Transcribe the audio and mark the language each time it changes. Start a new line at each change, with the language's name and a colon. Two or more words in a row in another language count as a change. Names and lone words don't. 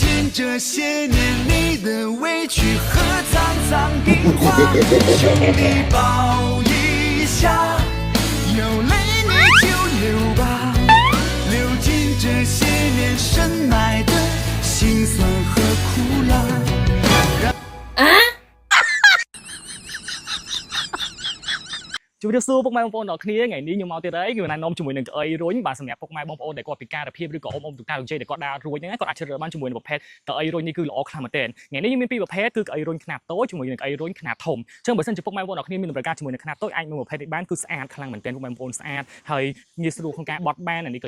Chinese: 这些年你的委屈和脏脏的话，求你抱一下，有泪你就流吧，流尽这些年深埋的辛酸和苦辣。
Khmer: ជម្រាបសួរពុកម៉ែបងប្អូនទាំងគ្នាថ្ងៃនេះខ្ញុំមកទៀតហើយគឺណែនាំជាមួយនឹងក្អីរួញបាទសម្រាប់ពុកម៉ែបងប្អូនដែលគាត់ពិការភាពឬក៏អ៊ំទូតាលោកជ័យដែលគាត់ដើររួញហ្នឹងគាត់អាចជ្រើសរើសបានជាមួយនឹងប្រភេទក្អីរួញនេះគឺល្អខ្លាំងមែនទែនថ្ងៃនេះយើងមានពីរប្រភេទគឺក្អីរួញខ្នាតតូចជាមួយនឹងក្អីរួញខ្នាតធំអញ្ចឹងបើសិនជាពុកម៉ែបងប្អូនទាំងគ្នាមានតម្រូវការជាមួយនឹងខ្នាតតូចអាចមើលប្រភេទនេះបានគឺស្អាតខ្លាំងមែនទែនពុកម៉ែបងប្អូនស្អាតហើយងាយស្រួលក្នុងការបត់បានអានេះក៏